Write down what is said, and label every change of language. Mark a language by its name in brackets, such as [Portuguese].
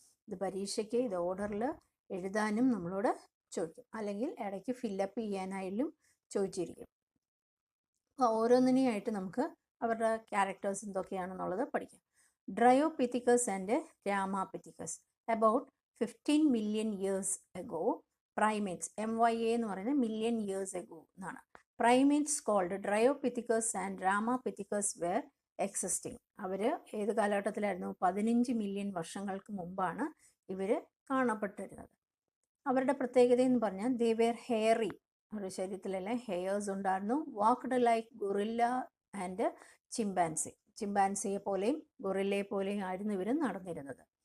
[Malayalam] ഇത് പരീക്ഷയ്ക്ക് ഇത് ഓർഡറിൽ എഴുതാനും നമ്മളോട് ചോദിക്കും, അല്ലെങ്കിൽ ഇടയ്ക്ക് ഫില്ലപ്പ് ചെയ്യാനായാലും ചോദിച്ചിരിക്കും. അപ്പോൾ ഓരോന്നിനെയായിട്ട് നമുക്ക് അവരുടെ ക്യാരക്ടേഴ്സ് എന്തൊക്കെയാണെന്നുള്ളത് പഠിക്കാം. [English] Dryopithecus and Ramapithecus. About 15 million years ago, primates, MYA [Malayalam] എന്ന് പറയുന്നത് [English] million years ago [Malayalam] എന്നാണ്, [English] primates called Dryopithecus and Ramapithecus were existing. [Malayalam] അവർ ഏത് കാലഘട്ടത്തിലായിരുന്നു? 15 മില്യൺ വർഷങ്ങൾക്ക് മുമ്പാണ് ഇവർ കാണപ്പെട്ടിരുന്നത്. അവരുടെ പ്രത്യേകത എന്ന് പറഞ്ഞാൽ [English] they were hairy, [Malayalam] അവരുടെ ശരീരത്തിലെല്ലാം ഹെയർസ് ഉണ്ടായിരുന്നു. [English] walked like gorilla and chimpanzee, [Malayalam] ചിമ്പാൻസിയെ പോലെയും ഗൊറില്ലയെ പോലെയും ആയിരുന്നു ഇവർ നടന്നിരുന്നത്.